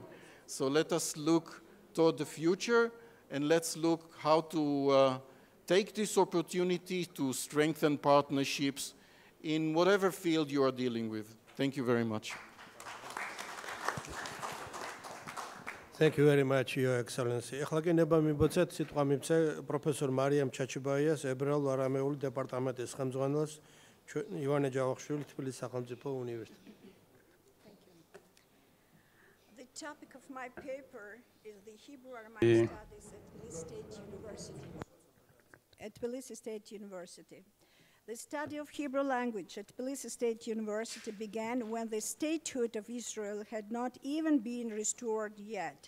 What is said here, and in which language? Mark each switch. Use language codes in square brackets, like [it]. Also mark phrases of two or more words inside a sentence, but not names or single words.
[en] So let us look toward the future, and let's look how to take this opportunity to strengthen partnerships in whatever field you are dealing with. Thank you very much. Thank you very much, Your Excellency. [ka] Ეხლა კი ნება მიბოცეთ სიტყვა მივცე პროფესორ მარიამ ჩაჩიბაიას, ებრაულ-არამეულ დეპარტამენტის ხელმძღვანელს, ივანე ჯავახიშვილი, თბილისის სახელმწიფო უნივერსიტეტი. [en] The topic of my paper is the Hebrew-Aramaic studies at Tbilisi State University. The study of Hebrew language at Tbilisi State University began when the statehood of Israel had not even been restored yet.